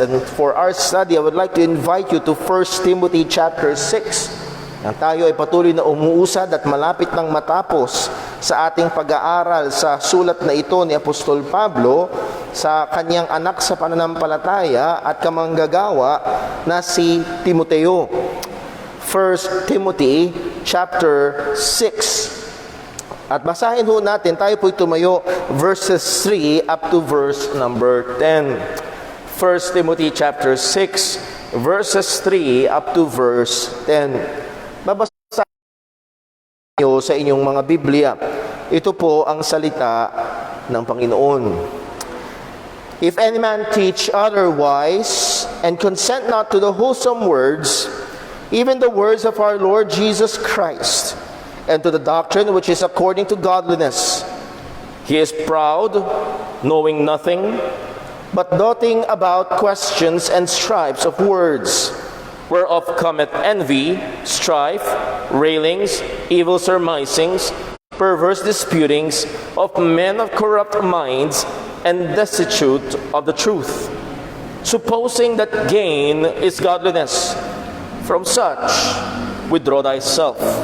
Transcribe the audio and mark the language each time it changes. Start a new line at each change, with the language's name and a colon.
English: And for our study, I would like to invite you to 1 Timothy chapter 6.
Filipino: Nang tayo ay patuloy na umuusad at malapit nang matapos sa ating pag-aaral sa sulat na ito ni Apostol Pablo sa kanyang anak sa pananampalataya at kamanggagawa na si Timoteo.
English: 1 Timothy chapter 6.
Filipino: At basahin ho natin, tayo po'y tumayo verses 3 up to verse number 10.
English: 1 Timothy chapter 6 verses 3 up to verse 10.
Filipino: Babasahin niyo sa inyong mga Biblia. Ito po ang salita ng Panginoon.
English: If any man teach otherwise and consent not to the wholesome words, even the words of our Lord Jesus Christ, and to the doctrine which is according to godliness, he is proud, knowing nothing, but doting about questions and strifes of words, whereof cometh envy, strife, railings, evil surmisings, perverse disputings of men of corrupt minds, and destitute of the truth, supposing that gain is godliness. From such withdraw thyself.